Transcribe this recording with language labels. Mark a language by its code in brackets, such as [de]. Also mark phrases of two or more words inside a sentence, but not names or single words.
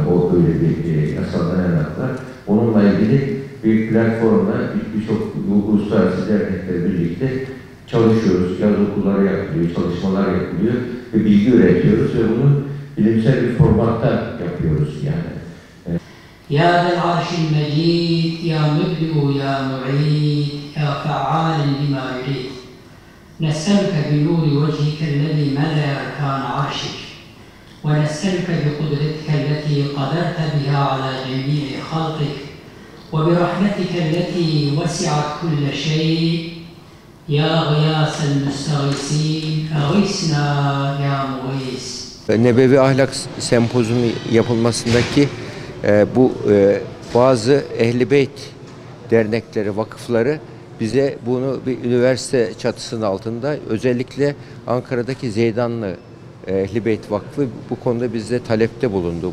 [tr] O öyle bir yasallanan haklar. Onunla ilgili bir platformla birçok uluslararası derneklerle birlikte çalışıyoruz. Yaz okulları yapılıyor, çalışmalar yapılıyor ve bilgi üretiyoruz ve bunu bilimsel bir formatta yapıyoruz yani. [ar] يا ذا العرش المجيد يا مبدئ يا معيد يا فعالا لما يريد. نسألك بنور وجهك الذي ملأ أركان عرشك. ونسألك بقدرتك التي قدرت بها على جميع خلقك. وبرحمتك التي وسعت كل شيء يا غياث المستغيثين أغثنا يا مغيث. [tr] Nebevi Ahlak Sempozyumu yapılmasındaki bu bazı Ehl-i Beyt dernekleri, vakıfları bize bunu bir üniversite çatısının altında, özellikle Ankara'daki Zeydanlı Ehl-i Beyt Vakfı bu konuda bizde talepte bulundu.